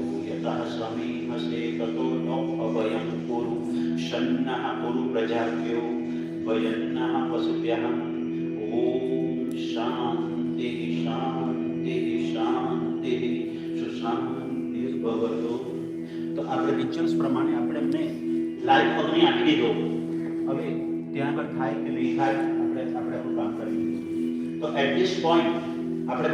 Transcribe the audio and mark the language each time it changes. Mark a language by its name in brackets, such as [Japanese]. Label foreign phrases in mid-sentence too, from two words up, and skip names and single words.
[Sanskrit] यतः समीहसे ततो नो अभयं कुरु शन्नः कुरु प्रजाभ्यो वयन्नः पशुभ्यः ॐ शान्तिः शान्तिः शान्तिः सुशान्तिर्भवतु [Gujarati] તો આપણે રિચ્યુઅલ્સ પ્રમાણે આપણે એમને લાઈવ પગની આપી દીધો હવે ત્યાં આગળ થાય કે નહીં થાય આપણે આપણું કામ કરી તો [English] at this point [Gujarati] આપણે